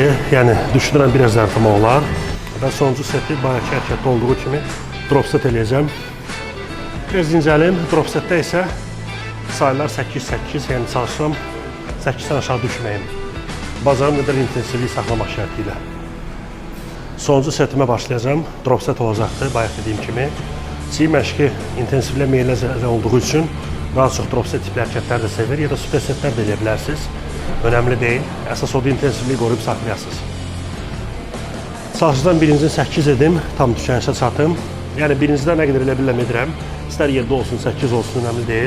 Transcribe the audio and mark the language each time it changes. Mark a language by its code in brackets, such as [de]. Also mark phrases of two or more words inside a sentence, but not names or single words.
[az] Yəni, düşünürəm biraz artırma olar. Və sonuncu seti bayaqki hərəkətdə olduğu kimi [en] drop set [az] eləyəcəm. Biraz dincəlim. [en] Drop setdə [az] isə sayılar 8-8, yəni çalışıram 8-dən aşağı düşməyim. Bacarım qədər intensivlik saxlamaq şərti ilə. Sonuncu setimə başlayacağım. [en] Drop set [az] olacaqdır, bayaq dediyim kimi. Çiyin məşqi intensivlə meyillə olduğu üçün daha çox [en] drop set [az] tipli hərəkətlər də sevir, ya da [en] super setlər [az] də eləyə bilərsiniz. Önəmli deyil. Əsas odur intensivliyi qoruyub saxlayasınız. Çalışacağım birincini 8 edim, tam tükənişə çatım. Yəni birincidə nə qədər elə biləm edirəm. İstər 7 olsun, 8 olsun, önəmli deyil.